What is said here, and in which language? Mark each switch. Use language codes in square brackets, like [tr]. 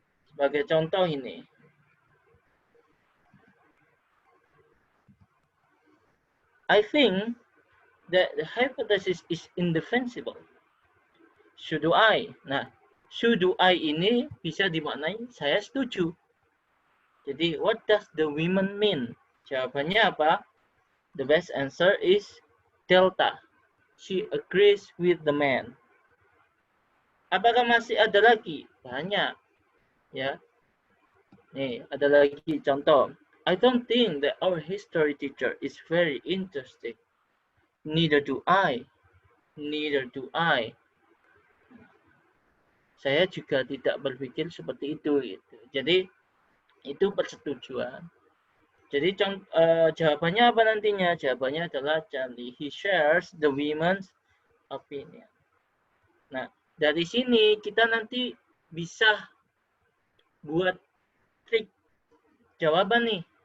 [id] Sebagai contoh ini, [en] I think that the hypothesis is indefensible. So do I. [id] Nah, [en] so do I [id] ini bisa dimaknai saya setuju. [en] Jadi, what does the women mean? [id] Jawabannya apa? [en] The best answer is delta. She agrees with the man. [id] Apakah masih ada lagi? Banyak. Ya. Nih, ada lagi contoh. [en] I don't think that our history teacher is very interesting. Neither do I. Neither do I. [id] Saya juga tidak berpikir seperti itu. Gitu. Jadi, itu persetujuan. Jadi jawabannya apa nantinya? Jawabannya adalah Charlie. [en] He shares the women's opinion. [id] Nah, dari sini kita nanti bisa buat trik jawaban nih.